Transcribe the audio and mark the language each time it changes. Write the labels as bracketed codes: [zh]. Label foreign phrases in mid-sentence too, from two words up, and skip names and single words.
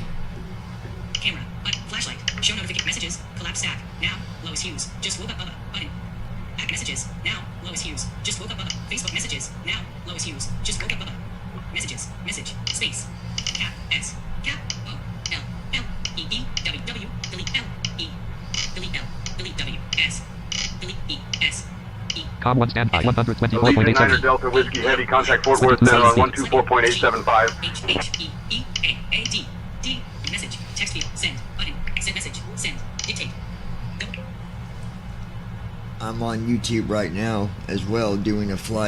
[en] Camera, button, flashlight, show notification messages, collapse stack. Now, Lois Hughes, just woke up Bubba, button. Back messages. Now, Lois Hughes, just woke up Bubba. Facebook messages. Now, Lois Hughes, just woke up Bubba. Messages, message, space. Cap, S, cap, O, L, L, E, E, W, W, delete L, E, delete L, delete W, S, delete E, S, E. Com 1 standby. Allegiant Niner 124.87. Delta Whiskey Heavy, contact Fort Worth Center on 124.875. H, H, E, E, A, D, D, message, text field, send, button, send message, send, dictate, go. I'm on YouTube right now as well, doing a flight.